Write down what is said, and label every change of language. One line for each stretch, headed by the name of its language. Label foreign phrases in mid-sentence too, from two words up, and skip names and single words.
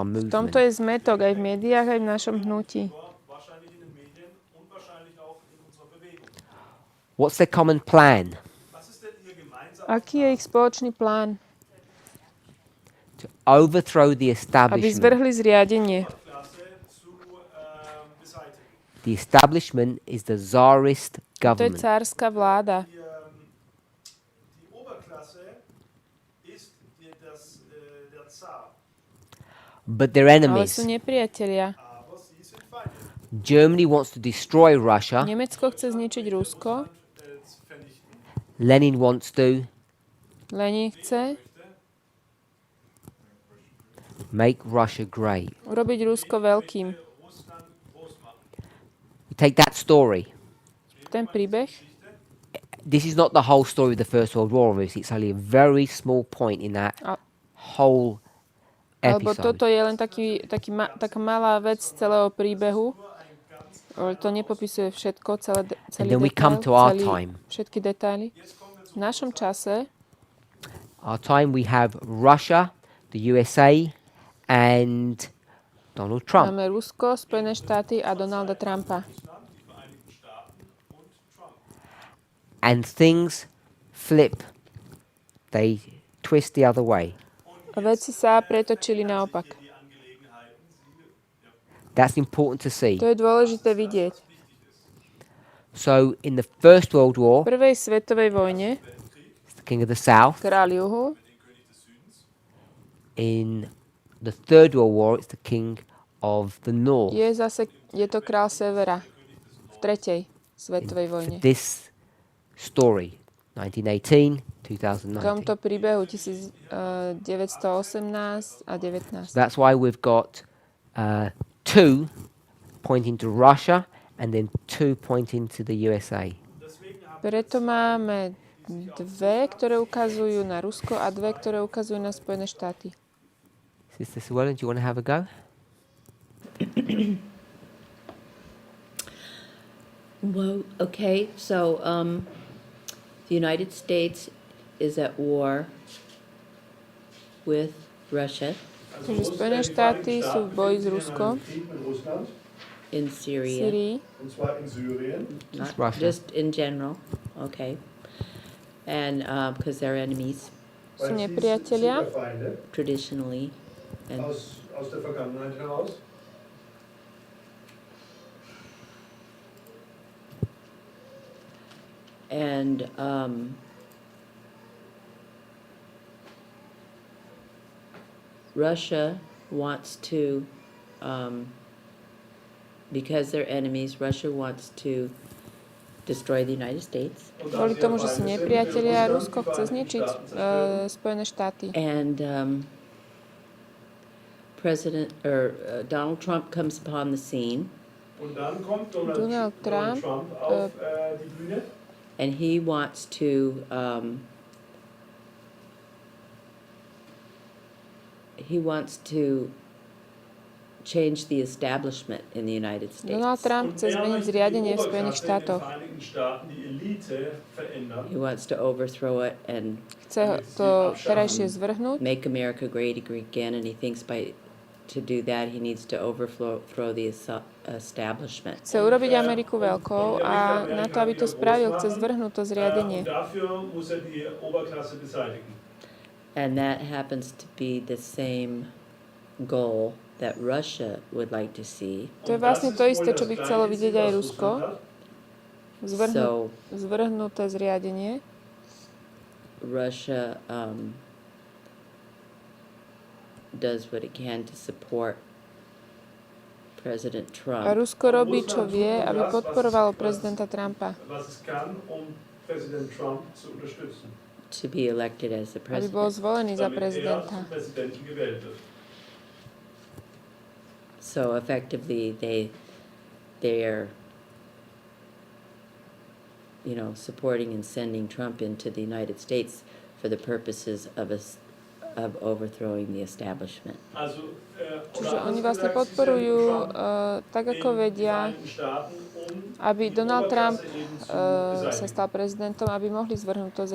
Slovak: V
English: movement.
Slovak: tomto je zmetok aj v médiách, aj v našom hnutí.
German: Wahrscheinlich in den Medien und wahrscheinlich auch in unserer Bewegung.
English: What's their common plan?
German: Was ist denn ihr gemeinsamer
Slovak: Aký je ich spoločný plán?
English: To overthrow the
Slovak: Aby
English: establishment.
Slovak: zvrhli zriadenie.
German: Klasse zu beseitigen?
English: The establishment is the Tsarist
Slovak: To je
English: government.
Slovak: cárska vláda.
German: Die Oberklasse ist der Zar,
English: But they're
Slovak: Ale
English: enemies.
Slovak: sú nepriatelia.
German: aber sie sind Feinde.
English: Germany wants to destroy Russia.
Slovak: Nemecko chce zničiť Rusko.
German: Vernichten.
English: Lenin wants to
Slovak: Lenin chce
English: make Russia great.
Slovak: urobiť Rusko veľkým.
German: Russland groß machen.
English: You take that story.
Slovak: Ten príbeh,
English: This is not the whole story of the First World War, obviously. It's only a very small point in that
Slovak: A-
English: whole
Slovak: alebo
English: episode.
Slovak: toto je len taká malá vec z celého príbehu. Ale to nepopisuje všetko, celý
English: then we detail, come to our time.
Slovak: všetky detaily. V našom čase
English: Our time we have Russia, the USA, and Donald Trump.
Slovak: máme Rusko, Spojené štáty a Donalda Trumpa.
English: And things flip. They twist the other way.
Slovak: A veci sa pretočili naopak.
English: That's important to see.
Slovak: To je dôležité vidieť.
English: So in the First World War,
Slovak: V prvej svetovej vojne
English: it's the King of the South.
Slovak: kráľ juhu,
English: In the Third World War, it's the King of the North.
Slovak: je to kráľ severa v tretej svetovej vojne.
English: This story, 1918,
Slovak: V 2019. tomto príbehu 1918 a 19.
English: That's why we've got two pointing to Russia and then two pointing to the USA.
Slovak: Preto máme dve, ktoré ukazujú na Rusko a dve, ktoré ukazujú na Spojené štáty.
English: Sister Suellen, do you want to have a go? Well, okay, so the United States is at war with Russia
Slovak: Takže Spojené štáty sú v boji s Ruskom
English: in
Slovak: v
English: Syria.
Slovak: Syrii.
German: Und zwar in Syrien.
English: Just Not Russia. just in general, okay. And because they're enemies
Slovak: Sú nepriatelia
English: traditionally, and
German: Aus der Vergangenheit heraus.
English: and Russia wants to, because they're enemies, Russia wants to destroy the United States.
Slovak: Kvôli tomu, že sú nepriatelia, Rusko chce zničiť Spojené štáty.
English: And Donald Trump comes upon the scene,
German: Und dann kommt Donald Trump, auf die Bühne.
English: and he wants to change the establishment in the United States.
Slovak: Donald Trump chce zmeniť zriadenie v Spojených štátoch.
English: He wants to overthrow it and
Slovak: Chce to terajšie zvrhnúť
English: make America great again, and he thinks to do that he needs to overthrow the establishment.
Slovak: Chce urobiť Ameriku veľkou a na to, aby to spravil, chce zvrhnúť to zriadenie.
German: Dafür muss die Oberklasse beseitigen.
English: And that happens to be the same goal that Russia would like to see.
Slovak: To je vlastne to isté, čo by chcelo vidieť aj Rusko.
English: So
Slovak: Zvrhnuté zriadenie.
English: Russia does what it can to support President
Slovak: A Trump Rusko robí, čo vie, aby podporovalo prezidenta Trumpa.
German: Was es kann, Präsident Trump zu unterstützen.
English: to be elected as the
Slovak: Aby bol
English: president.
Slovak: zvolený za
German: Damit er
Slovak: prezidenta.
German: zum Präsidenten gewählt wird.
English: So effectively, they're, supporting and sending Trump into the United States for the purposes of overthrowing the establishment.
Slovak: Čiže oni vlastne podporujú, tak ako vedia, aby Donald Trump sa stal prezidentom, aby mohli zvrhnúť to